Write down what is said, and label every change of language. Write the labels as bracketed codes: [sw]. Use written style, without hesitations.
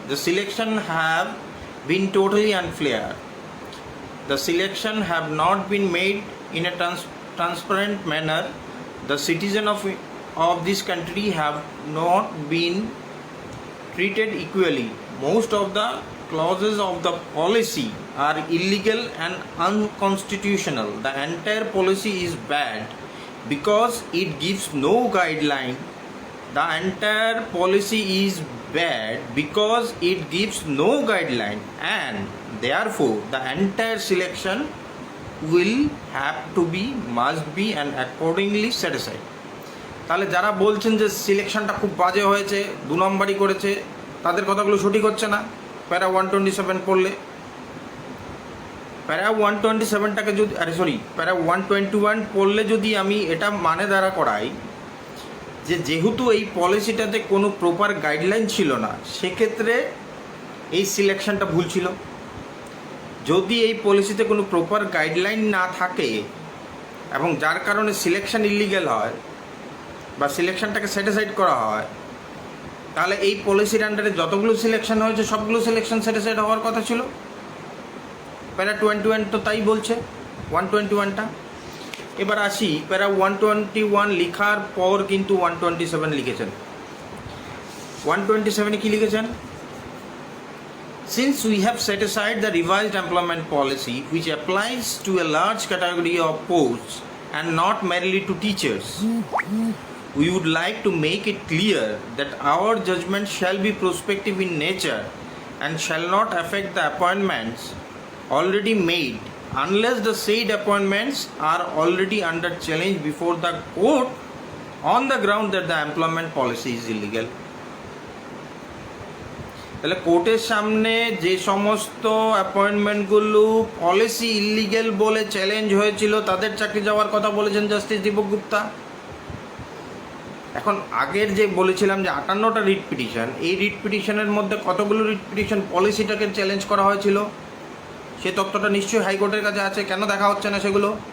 [en] The selection have been totally unfair, the selection have not been made in a transparent manner, the citizen of this country have not been treated equally. Most of the clauses of the policy are illegal and unconstitutional. The entire policy is bad because it gives no guideline. The entire policy is bad because it gives no guideline, and therefore the entire selection will have to be, must be, and accordingly set aside. [bn] তাহলে যারা বলছেন যে সিলেকশনটা খুব বাজে হয়েছে, 2 নম্বরই করেছে, তাদের কথাগুলো সঠিক হচ্ছে না প্যারা 127 পড়লে। প্যারা 127টাকে যদি প্যারা 121 পড়লে যদি আমি এটা মানে দ্বারা করাই যে যেহেতু এই পলিসিটাতে কোনো প্রপার গাইডলাইন ছিল না, সেক্ষেত্রে এই সিলেকশনটা ভুল ছিল। যদি এই পলিসিতে কোনো প্রপার গাইডলাইন না থাকে এবং যার কারণে সিলেকশন ইলিগ্যাল হয় বা সিলেকশনটাকে সেটিসাইড করা হয়, তাহলে এই পলিসির আন্ডারে যতগুলো সিলেকশন হয়েছে সবগুলো সিলেকশন সেটিসাইড হওয়ার কথা ছিল। প্যারা 21 তো তাই বলছে, 121টা। এবার আসি, প্যারা 121 লেখার পর কিন্তু 127 লিখেছেন। 127-এ কী লিখেছেন? [en] Since we have set aside the revised employment policy which applies to a large category of posts and not merely to teachers, we would like to make it clear that our judgment shall be prospective in nature and shall not affect the appointments already made unless the said appointments are already under challenge before the court on the ground that the employment policy is illegal. [bn] তাহলে কোর্টের সামনে যে সমস্ত অ্যাপয়েন্টমেন্টগুলো policy illegal বলে challenge হয়েছিল তাদের চাকরি যাওয়ার কথা বলেছেন জাস্টিস দীপক গুপ্তা। এখন আগের যে বলেছিলাম যে 58টা রিট পিটিশন, এই রিট পিটিশনের মধ্যে কতগুলো রিট পিটিশন পলিসিটাকে চ্যালেঞ্জ করা হয়েছিল সে তথ্যটা নিশ্চয়ই হাইকোর্টের কাছে আছে, কেন দেখা হচ্ছে না সেগুলো?